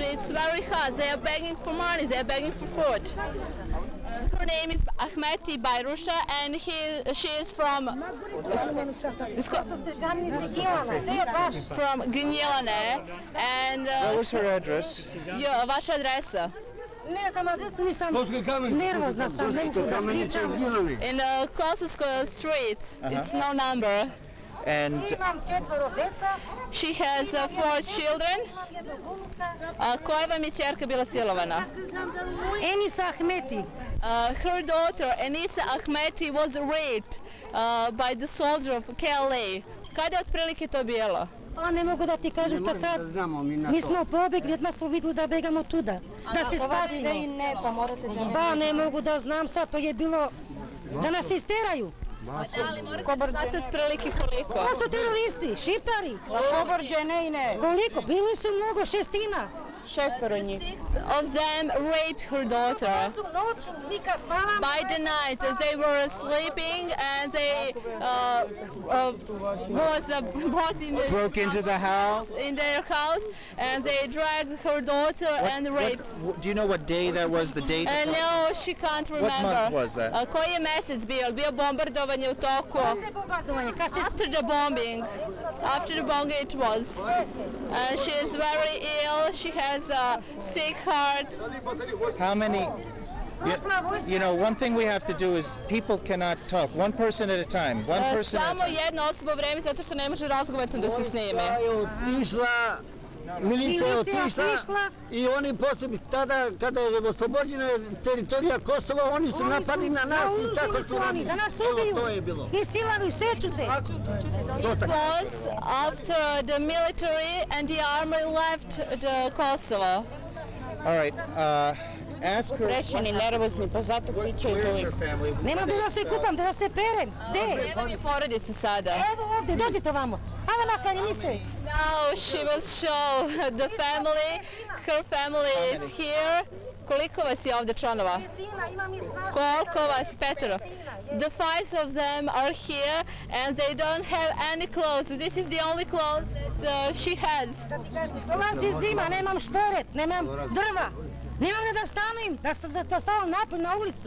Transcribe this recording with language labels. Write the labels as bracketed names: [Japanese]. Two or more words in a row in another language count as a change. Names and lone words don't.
[English] It's very hot. They are begging for money, they are begging for food. Her name is Ahmeti Bayrusha, and she is from Gnjilane. And What was her address? [Serbian] vaša adresa? Ne znam adresu, nisam nervozna sam, ne mogu da pričam. [English] In Kosovo Street. It's no number. And [Serbian] Imam 4 deca. [English] She has 4 children. [Serbian] Imam jednog unuka. Koja vam je ćerka bila silovana? Enisa Ahmeti. [English] Her daughter, Enisa Ahmeti, was raped by the soldier of KLA. [Serbian] Kada je otprilike to bilo? A ne mogu da ti kažem pa sad. Mi smo pobegli, odmah smo vidjeli da begamo tuda. Da se spasimo. Ba ne mogu da znam sad, to je bilo da nas isteraju. Ali morate znati otprilike koliko. Ko su teroristi, šiptari? Koliko? Bili su mnogo, 6. 6 njih. [English] Of them raped her daughter. By the night they were sleeping, and they broke into the house? In their house, and they dragged her daughter and raped. Do you know what day that was, the date? No, she can't remember. What month was that? [Serbian] Koji je mesec bio? Bio bombardovanje u toku. [English] After the bombing. After the bombing it was. And she is very ill. She has a sick heart. How many? One thing we have to do is people cannot talk. One person at a time. One person at a [Serbian] Samo [English] time. [Serbian] jedna osoba u vreme, zato što ne može razgovarati da se snime. Milicija je otišla i oni poslije tada kada je oslobođena teritorija Kosova, oni su napali na nas i tako su radili. Da nas ubiju i silanu i sečute. [English] It was after the military and the army left the Kosovo. All right. Ask her. [Serbian] Prešeni, nervozni, pa zato pričaju [English] Where's [Serbian] to. [English] her family? [Serbian] Nemam da se kupam, da se perem. Gde? Gdje vam je porodica sada? Evo ovdje, dođite vamo. Ajmo lakari, niste. [English] Now she will show the family. Her family is here. [Serbian] Koliko vas je ovdje članova? Koliko vas? Petero. [English] The 5 of them are here, and they don't have any clothes. This is the only clothes that she has. [Serbian] Dolazi zima, nemam šporet, nemam drva. Nemam da stanujem, da stavam napolje na ulicu.